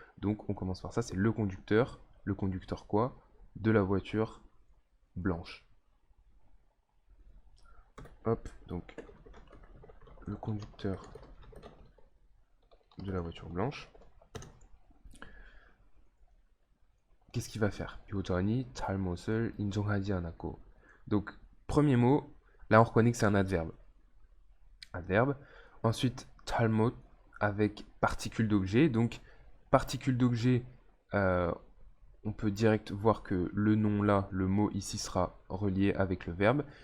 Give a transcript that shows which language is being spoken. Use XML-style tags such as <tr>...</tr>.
<fr>Donc, on commence par ça, c'est le conducteur. Le conducteur quoi? De la voiture blanche. Hop, donc le conducteur de la voiture blanche. Qu'est-ce qu'il va faire?</fr> <ko>요전히 잘못을 인정하지 않았고.</ko> <fr>Donc, premier mot, là on reconnaît que c'est un adverbe. Adverbe. Ensuite, 잘못 avec particule d'objet. Donc, particule d'objet, on peut direct voir que le nom là, le mot ici sera relié avec le verbe.</fr>